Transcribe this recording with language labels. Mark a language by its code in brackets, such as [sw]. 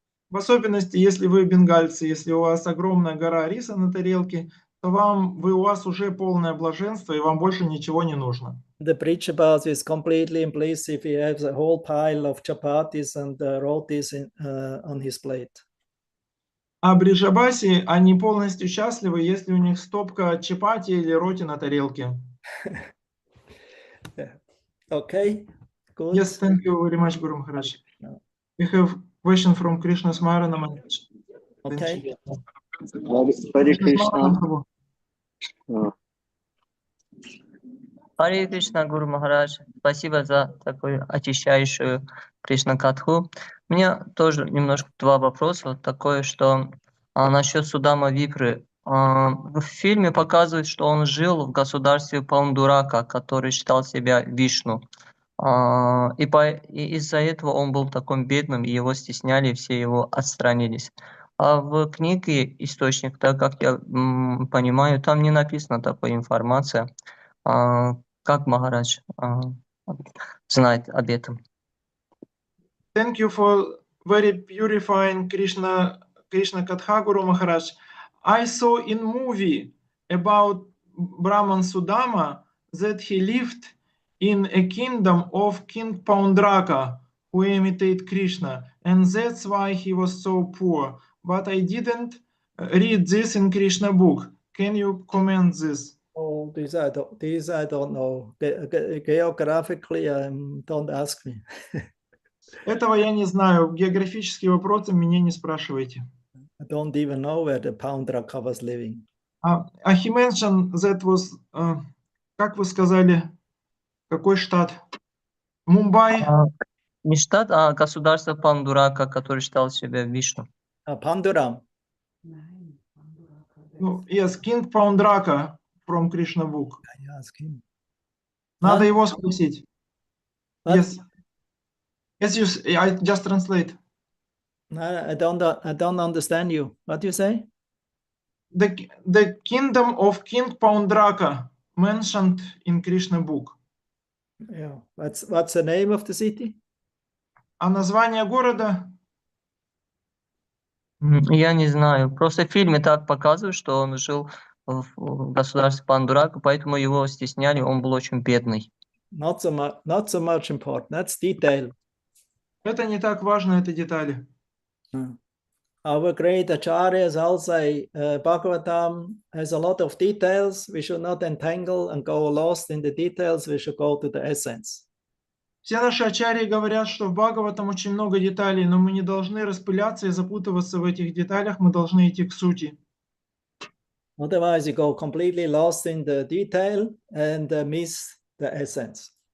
[ru] В особенности, если вы бенгальцы, если у вас огромная гора риса на тарелке, то у вас уже полное блаженство, и вам больше ничего не нужно. [en] The Pritchabas is completely in bliss if he has a whole pile of chapatis and rotis on his plate. [ru] А бриджабаси, они полностью счастливы, если у них стопка чапати или роти на тарелке. [en] Yeah. Okay, good. Yes, thank you very much, Guru Maharaj. We have question from Krishna Smarana Maharaj. Okay. [ru] Харе Кришна. Харе Кришна, Гуру Махарадж. Спасибо за такую очищающую Кришна-катху. У меня тоже немножко два вопроса. Вот такое, что насчет Судама Випры. В фильме показывают, что он жил в государстве Пандурака, который считал себя Вишну. И из-за этого он был таким бедным, и его стесняли, и все его отстранились. А в книге «Источник», так как я понимаю, там не написана такая информация. Как Махарадж знает об этом? [en] Thank you for very purifying Krishna Katha, Guru Maharaj. I saw in movie about Brahman Sudama that he lived in a kingdom of King Paundraka, who imitate Krishna, and that's why he was so poor. But I didn't read this in Krishna book. Can you comment this? Oh, these I don't know. Geographically, don't ask me. [ru] Этого я не знаю. Географические вопросы меня не спрашивайте. [en] I don't even know where the Paundraka was living. He mentioned that was, [ru] как вы сказали, какой штат? Мумбай? Не штат, а государство Пандурака, который считал себя Вишну. [en] Panduram. Ну, yes, King Paundraka from Krishna book. I ask him. [ru] Надо Huh? его спросить. [en] What? Yes. Yes, I just translate. I don't understand you. What do you say? The kingdom of King Paundraka mentioned in Krishna book. Yeah. What's the name of the city? [ru] А название города? Я не знаю. Просто в фильме так показывают, что он жил в государстве Пандурака, поэтому его стесняли, он был очень бедный. [en] Not so much important. That's detail. [ru] Это не так важно, это детали. [en] Our great acharyas all say Bhagavatam has a lot of details. We should not entangle and go lost in the details. We should go to the essence. [ru] Все наши ачарьи говорят, что в Бхагаватам очень много деталей, но мы не должны распыляться и запутываться в этих деталях, мы должны идти к сути. [en] Otherwise, you go completely lost in the detail and miss the essence.